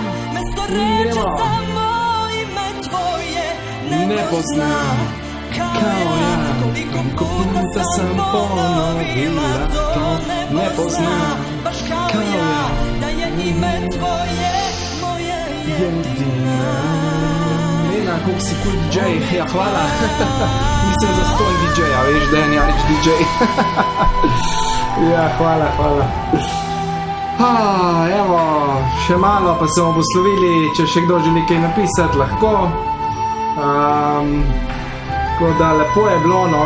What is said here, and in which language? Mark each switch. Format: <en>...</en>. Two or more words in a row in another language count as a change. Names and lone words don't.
<sr>Ne poznam, kao ja, koliko puta sam ponovila to. Ne poznam, kao ja, da je ime tvoje moje</sr> <sl>jedina. Nena, koliko si cool DJ, ja hvala. Mislim za stoj DJ-a, veš, da je Jarič DJ. Ja, hvala. Evo, še malo pa se bomo poslovili, če še kdo želi kaj napisati, lahko. Tako da lepo je bilo, no.</sl>